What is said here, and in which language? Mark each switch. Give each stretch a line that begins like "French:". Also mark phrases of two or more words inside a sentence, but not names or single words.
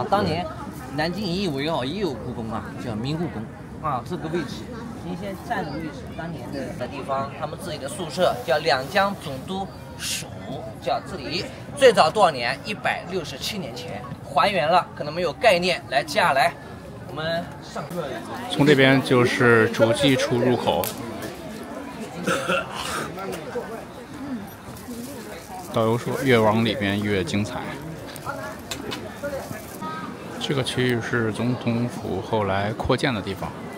Chinese: 當年南京引以為傲也有故宮啊，叫明故宮啊，這個位置。您現在站的位置，當年的地方，他們自己的宿舍叫兩江總督蜀，叫這裡最早多少年？167年前，還原了，可能沒有概念。來，接下來我們上。從這邊就是主祭處入口。導遊說，越往裡邊越精彩。這個區域是總統府後來擴建的地方。